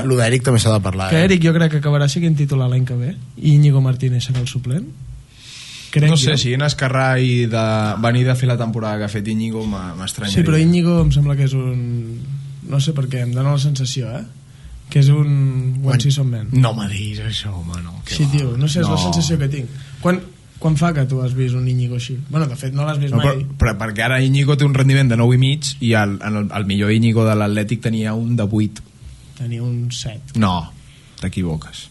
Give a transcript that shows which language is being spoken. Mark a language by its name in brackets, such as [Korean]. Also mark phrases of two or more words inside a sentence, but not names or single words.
[Catalan] el d'Eric també s'ha de parlar. Que Eric jo crec que acabarà sent titular l'any que ve i Íñigo Martínez serà el suplent. Crec No sé, jo. si en Esquerrà i de venir de fer la temporada que ha fet Íñigo m'estranyaria. Sí, però Íñigo em sembla que és un... No sé per què, em dóna la sensació, que és un [English] one season man. [Catalan] No me diguis això, home, no. Sí, tio, no sé, és la sensació que tinc. Quan fa que tu has vist un Íñigo així? Bueno, de fet, no l'has vist No, mai. però perquè ara Íñigo té un rendiment de 9,5 i el millor Íñigo de l'Atlètic tenia un de 8. Tenia un 7. No, t'equivoques.